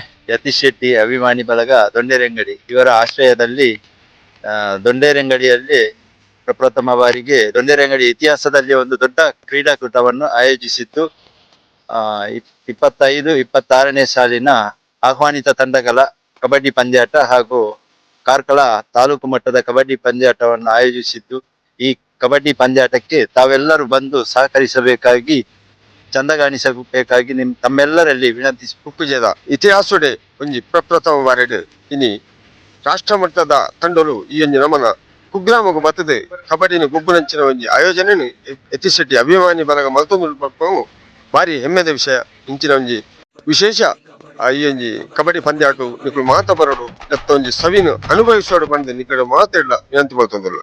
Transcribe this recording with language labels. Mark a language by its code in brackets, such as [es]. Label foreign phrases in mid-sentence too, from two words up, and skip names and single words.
[kn] ಯತೀಶ್ ಶೆಟ್ಟಿ ಅಭಿಮಾನಿ ಬಳಗ ದೊಂಡೇರಂಗಡಿ ಇವರ ಆಶ್ರಯದಲ್ಲಿ ದೊಂಡೇರಂಗಡಿಯಲ್ಲಿ ಪ್ರಪ್ರಥಮ ಬಾರಿಗೆ ದೊಂಡೇರಂಗಡಿ ಇತಿಹಾಸದಲ್ಲಿ ಒಂದು ದೊಡ್ಡ ಕ್ರೀಡಾಕೂಟವನ್ನು ಆಯೋಜಿಸಿದ್ದು 25-26ನೇ ಸಾಲಿನ ಆಹ್ವಾನಿತ ತಂಡಗಳ ಕಬಡ್ಡಿ ಪಂದ್ಯಾಟ ಹಾಗೂ ಕಾರ್ಕಳ ತಾಲೂಕು ಮಟ್ಟದ ಕಬಡ್ಡಿ ಪಂದ್ಯಾಟವನ್ನು ಆಯೋಜಿಸಿದ್ದು ಈ ಕಬಡ್ಡಿ ಪಂದ್ಯಾಟಕ್ಕೆ ತಾವೆಲ್ಲರೂ ಬಂದು ಸಹಕರಿಸಬೇಕಾಗಿ ಚಂದಗಾಣಿಸಬೇಕಾಗಿ ತಮ್ಮೆಲ್ಲರಲ್ಲಿ ವಿನಂತಿಸಿ [tcy] ಕುಕ್ಕುಜದ ಇತಿಹಾಸಡೆ ಒಂಜಿ ಪ್ರಪ್ರಥಮ ಬಾರೆಡ್ ಇನಿ ರಾಷ್ಟ್ರ ಮಟ್ಟದ ತಂಡಲು ಈ ಒಂಜಿ ನಮನ ಕುಗ್ರಾಮಗು ಬತ್ತದೆ ಕಬಡ್ಡಿನ ಗುಬ್ಬುನಂಚಿನ ಒಂಜಿ ಆಯೋಜನೆ ಯತೀಶ್ ಶೆಟ್ಟಿ ಅಭಿಮಾನಿ ಬಲಗ ಮಲ್ತೊಂದು ಭಾರಿ ಹೆಮ್ಮೆದ ವಿಷಯ ಇಂಚಿನ ಒಂಜಿ ವಿಶೇಷ ಈ ಒಂಜಿ ಕಬಡ್ಡಿ ಪಂದ್ಯಾಟ ನಿಕುಲು ಮಾತ ಬರೋಡು ಎತ್ತ ಒಂಜಿ ಸವಿನು ಅನುಭವಿಸೋಡು ಬಂದು ನಿಕಡೆ ಮಾತಾಡ್ಲ ವಿನಂತಿ ಮಾಡ್ತೊಂದಲ್ಲ.